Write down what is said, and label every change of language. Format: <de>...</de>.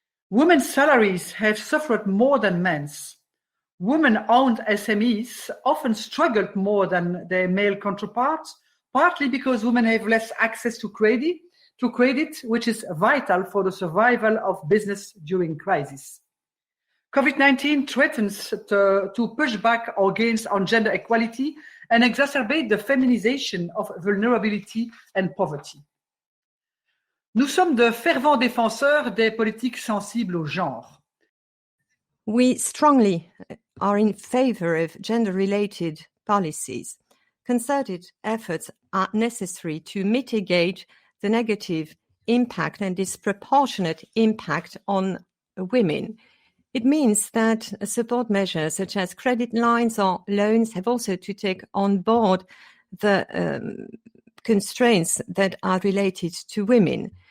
<en>Women's salaries have suffered more than men's. Women-owned SMEs often struggled more than their male counterparts, partly because women have less access to credit, which is vital for the survival of business during crisis. COVID-19 threatens to push back our gains on gender equality and exacerbate the feminization of vulnerability and poverty.</en> <fr>Nous sommes de fervents défenseurs des politiques sensibles au genre.</fr> <en>We strongly are in favor of gender-related policies. Concerted efforts are necessary to mitigate the negative impact and disproportionate impact on women. It means that support measures such as credit lines or loans have also to take on board the constraints that are related to women.</en>